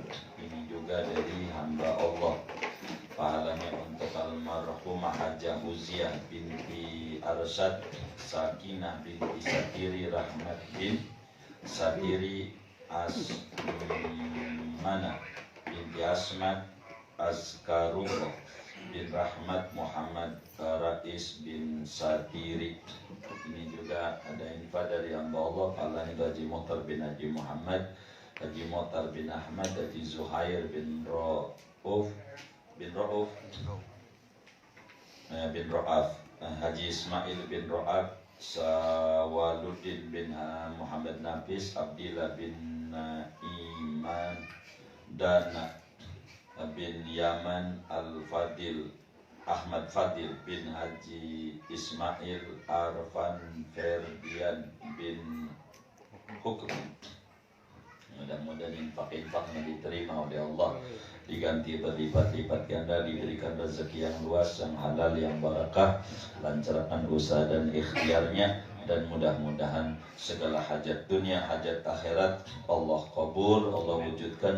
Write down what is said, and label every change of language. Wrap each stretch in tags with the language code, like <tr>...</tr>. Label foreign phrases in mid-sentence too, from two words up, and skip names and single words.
<id>Ini juga dari hamba Allah. Pahalanya untuk almarhumah Hajah Uziah binti Arsyad, Sakinah binti Satiri, Rahmat bin Satiri, Asmana binti Asmat, Askarullah bin Rahmat Muhammad Rais bin Satiri. Ini juga ada info dari hamba Allah Allah Haji Muhtar bin Haji Muhammad, Haji Muhtar bin Ahmad, Haji Zuhair bin Rauf bin Ro'af, Haji Ismail bin Ro'af, Sawaluddin bin Muhammad Nafis, Abdillah bin Iman, dan bin Yaman Al-Fadil, Ahmad Fadil bin Haji Ismail Arfan Ferdian bin Hukum. Mudah-mudahan infak-infaknya diterima oleh Allah, diganti berlipat-lipat ganda, diberikan rezeki yang luas, yang halal, yang barakah, lancarkan usaha dan ikhtiarnya, dan mudah-mudahan segala hajat dunia, hajat akhirat Allah kabul, Allah wujudkan.</id>